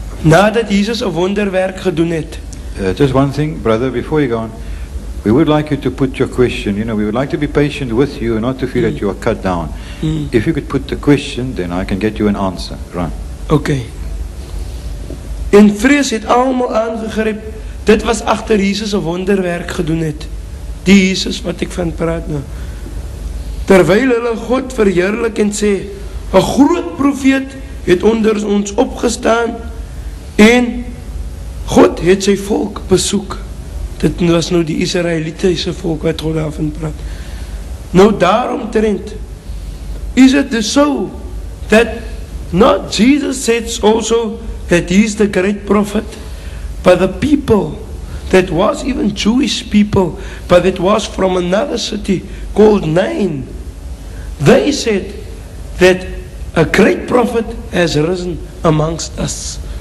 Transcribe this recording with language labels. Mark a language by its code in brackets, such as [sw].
[af] nadat Jesus 'n wonderwerk gedoen het. [en] Just one thing, brother, before you go on. We would like you to put your question. You know, we would like to be patient with you and not to feel that you are cut down. If you could put the question, then I can get you an answer. Right. Okay. [af] En vrees het almal aangegryp. Dit was agter Jesus 'n wonderwerk gedoen het. die Jesus wat ek van praat nou. Terwyl hulle God verheerlik en sê, 'n groot profeet het onder ons opgestaan en God het sy volk besoek. Dit was nou die Israelitiese volk wat God daarvan praat. Nou daarom [en] trend, is it so that not Jesus said also that he is the great prophet, but the people that was even Jewish people, but it was from another city called Nain, they said that a great prophet has risen amongst us.